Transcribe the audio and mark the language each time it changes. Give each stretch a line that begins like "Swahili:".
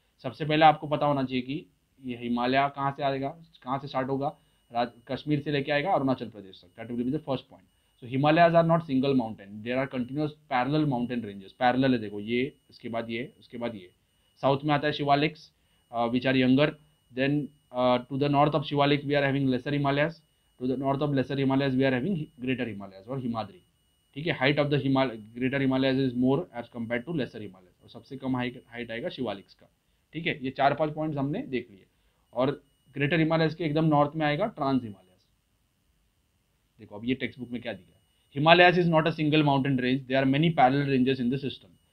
Hindi: सबसे पहले आपको पता होना चाहिए कि ये हिमालय कहाँ से आएगा, कहाँ से स्टार्ट होगा, कश्मीर से लेके आएगा अरुणाचल प्रदेश तक.
English: That will be the first point. So Himalayas are not single mountain, there are continuous parallel mountain ranges.
Hindi: Parallel है, देखो ये, इसके बाद ये, उसके बाद ये. साउथ में आता है Shivaliks
English: Which are younger. Then to the north of Shivalik we are having lesser Himalayas. To the north of lesser Himalayas we are having greater Himalayas और हिमाद्री. ठीक है, height of the greater Himalayas is more as compare to lesser Himalayas,
Hindi: और सबसे कम height आएगा शिवालिक्स का. ठीक है, ये 4-5 पॉइंट्स हमने देख लिए. और ग्रेटर हिमालयस के एकदम नॉर्थ में आएगा ट्रांस हिमालयस. देखो अब ये टेक्स्ट बुक में क्या दिया है,
English: Himalayas is not a single mountain range, there are many parallel ranges in the system.